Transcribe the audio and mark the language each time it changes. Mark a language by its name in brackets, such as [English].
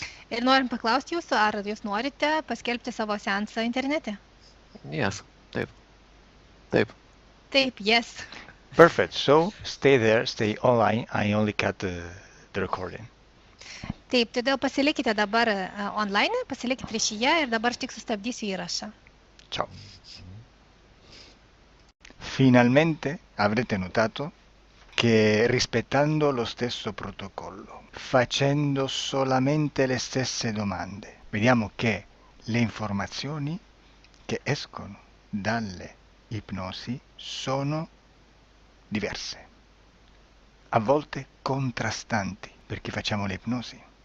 [Lithuanian] Ir norim paklausti jūsų, ar jūs norite paskelbti savo seansą internete? [English] Yes. [Lithuanian] Taip. Taip, [English] yes. Perfect. So stay there, stay online. I only cut the recording. [Lithuanian] Taip, todėl pasilikite dabar online, pasilikite ryšyje ir dabar aš tik sustabdysiu įrašą. [Italian] Ciao. Finalmente avrete notato che rispettando lo stesso protocollo, facendo solamente le stesse domande, vediamo che le informazioni che escono dalle ipnosi sono diverse, a volte contrastanti perché facciamo le ipnosi.